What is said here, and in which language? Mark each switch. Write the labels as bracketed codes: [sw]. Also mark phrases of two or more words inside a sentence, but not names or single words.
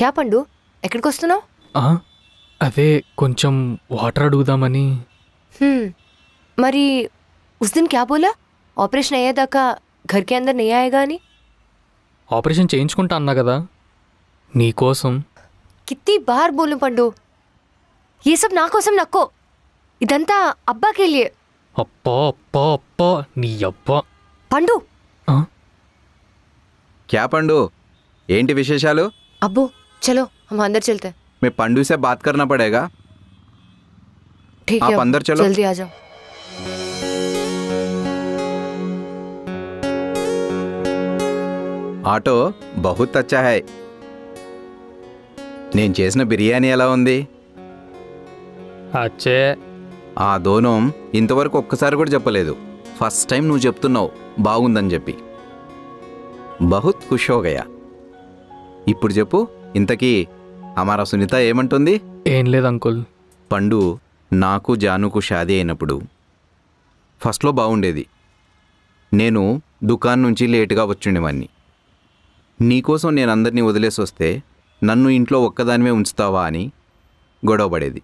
[te] క్యా పండు, ఎక్కడికి వస్తున్నావు? అదే కొంచెం వాటర్ అడుగుదామని. [hi] మరి उस दिन क्या बोला, [te] ఆపరేషన్ అయ్యేదాకా [hi] घर के अंदर नहीं आएगा [te] అని? ఆపరేషన్ చేయించుకుంటా అన్నా కదా నీకోసం. [hi] कितनी बार बोलूं पंडू, ये सब [te] నా కోసం [hi] नक्को, [te] ఇదంతా అబ్బా [hi] के लिए. [te] అప్పా అప్పా అప్పా నీ అబ్బా. పండు క్యా పండు, ఏంటి విశేషాలు? [hi] అబ్బో చలో हम अंदर चलते हैं. मैं पंडू से बात करना पड़ेगा. ठीक है, आप अंदर चलो. जल्दी आ जाओ. ఆటో बहुत अच्छा है. [te] నేను చేసిన బిర్యానీ ఎలా ఉంది? అచ్చే. ఆ దోనం ఇంతవరకు ఒక్కసారి కూడా చెప్పలేదు. ఫస్ట్ టైం నువ్వు చెప్తున్నావు బాగుందని చెప్పి. [hi] बहुत खुश हो गया. [te] ఇప్పుడు చెప్పు, ఇంతకీ హమారా సునీత ఏమంటుంది? ఏం లేదు అంకుల్. పండు నాకు జానుకు షాదీ అయినప్పుడు ఫస్ట్లో బాగుండేది. నేను దుకాణం నుంచి లేటుగా వచ్చిండేవాన్ని. నీకోసం నేను అందరినీ వదిలేసి వస్తే నన్ను ఇంట్లో ఒక్కదానివే ఉంచుతావా అని గొడవపడేది.